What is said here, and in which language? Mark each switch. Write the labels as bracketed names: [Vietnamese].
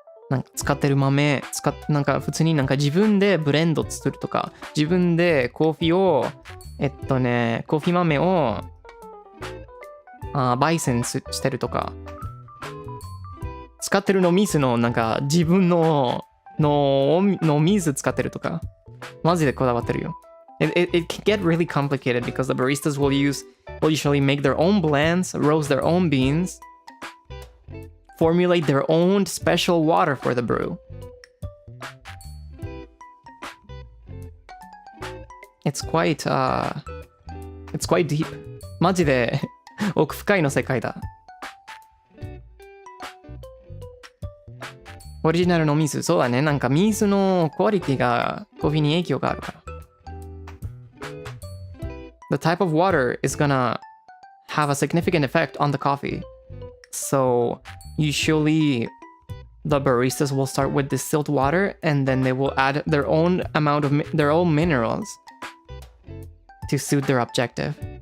[Japanese] なんか使ってる豆、なんか普通になんか自分でブレンドするとか、自分でコーヒーをコーヒー豆を焙煎してるとか、使ってるの水のなんか自分の水使ってるとか、マジでこだわってるよ。 [English] It can get really complicated because the baristas will usually make their own blends, roast their own beans, formulate their own special water for the brew. It's quite deep. [Japanese] マジで奥深いの世界だ。オリジナルの水、そうだね。なんか水のクオリティがコーヒーに影響があるから。 [English] The type of water is gonna have a significant effect on the coffee. So usually the baristas will start with distilled water and then they will add their own amount of their own minerals to suit their objective.